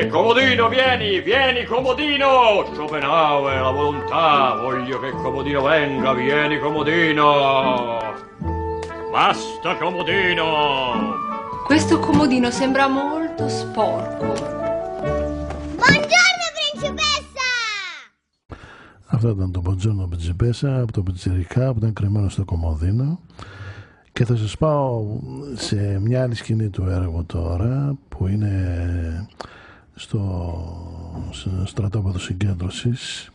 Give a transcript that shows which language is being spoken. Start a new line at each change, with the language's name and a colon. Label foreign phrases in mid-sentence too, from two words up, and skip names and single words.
Italian: Comodino, vieni, Comodino! Schopenhauer, la volontà, voglio che Comodino venga, vieni, Comodino! Basta, Comodino! Questo comodino sembra molto sporco. Buongiorno, principessa!
Greek: Αυτό ήταν το Buongiorno Principessa από το Πιτσιρικά που ήταν κρυμμένο στο κομμωδίνο. Και θα σας πάω σε μια άλλη σκηνή του έργου τώρα που είναι στο στρατόπεδο συγκέντρωσης.